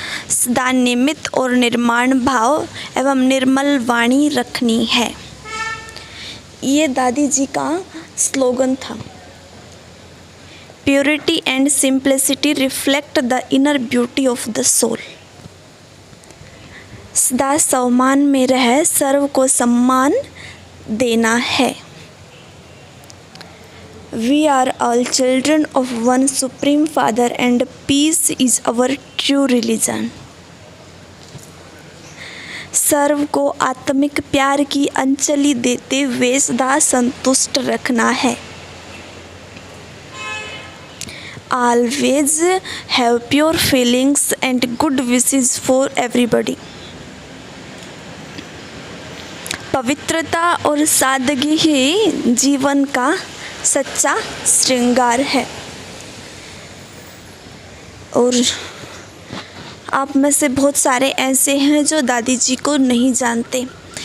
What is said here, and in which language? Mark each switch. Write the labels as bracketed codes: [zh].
[hi] सदा निमित्त और निर्माण भाव एवं निर्मल वाणी रखनी है, ये दादी जी का स्लोगन था। [en] Purity and simplicity reflect the inner beauty of the soul. [hi] सदा सम्मान में रह सर्व को सम्मान देना है। [en] We are all children of one supreme father and peace is our true religion. [hi] सर्व को आत्मिक प्यार की अंजलि देते हुए सदा संतुष्ट रखना है। [en] Always have pure feelings and good wishes for everybody. [hi] पवित्रता और सादगी ही जीवन का सच्चा श्रृंगार है। और आप में से बहुत सारे ऐसे हैं जो दादी जी को नहीं जानते।